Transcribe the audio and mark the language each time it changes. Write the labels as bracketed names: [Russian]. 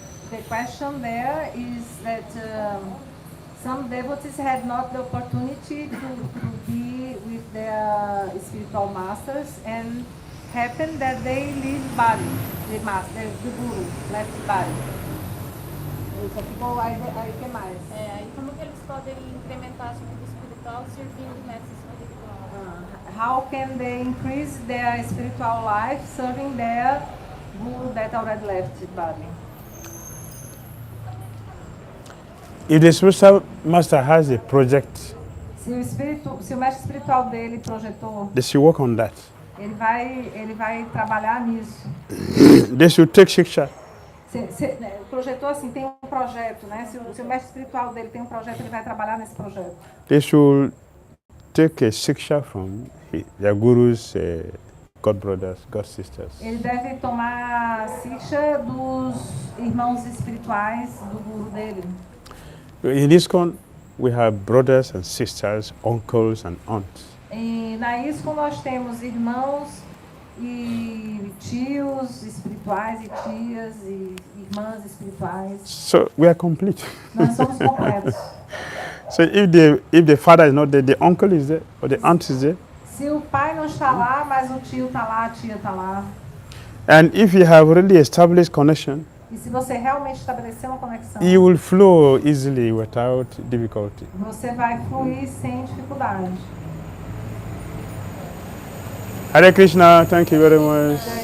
[English] The question there is that some devotees had not the opportunity to be with their spiritual masters, and happened that they leave body, the guru left body. [Portuguese] Só ficou aí que mais? Aí como que eles podem incrementar sua vida espiritual servindo nessa espiritual? [English] How can they increase their spiritual life serving their guru that already left body? If the spiritual master has a project, [Portuguese] Se o mestre espiritual dele projetou, [English] they should work on that. [Portuguese] ele vai trabalhar nisso. [English] They should take shiksha. [Portuguese] Projetou assim, tem um projeto, né? Se o mestre espiritual dele tem um projeto, ele vai trabalhar nesse projeto. [English] They should take a shiksha from their gurus, god brothers, god sisters. [Portuguese] Ele deve tomar siksha dos irmãos espirituais do guru dele. [English] In ISKCON, we have brothers and sisters, uncles and aunts. [Portuguese] E na ISKCON nós temos irmãos e tios espirituais e tias e irmãs espirituais. [English] So we are complete. [Portuguese] Nós somos completos. [English] So if the father is not there, the uncle is there or the aunt is there. [Portuguese] Se o pai não está lá, mas o tio está lá, a tia está lá. [English] And if you have really established connection, [Portuguese] E se você realmente estabelecer uma conexão, [English] you will flow easily without difficulty. [Portuguese] você vai fluir sem dificuldade. [English] Hare Krishna, thank you very much.